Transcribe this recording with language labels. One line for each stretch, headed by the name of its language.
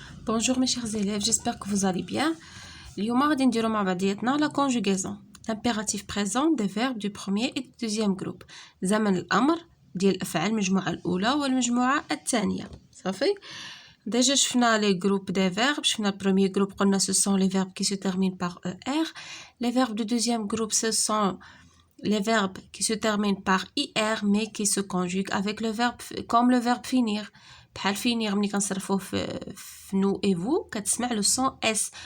French: Bonjour mes chers élèves, j'espère que vous allez bien.
Arabic: اليوم غادي نديرو مع بعضياتنا
French: la conjugaison, l'impératif présent des verbes du premier et du deuxième groupe.
Arabic: زمن الأمر ديال الأفعال المجموعة الأولى والمجموعة الثانية.
French: صافي؟ Déjà شفنا les groupes des verbes, شفنا le premier groupe قلنا ce sont les verbes qui se terminent par ER. Les verbes du deuxième groupe ce sont les verbes qui se terminent par IR mais qui se conjuguent avec le verbe comme le verbe finir. بحال finir
Arabic: ملي كنصرفوه في
French: nous et vous
Arabic: كتسمع
French: le son S.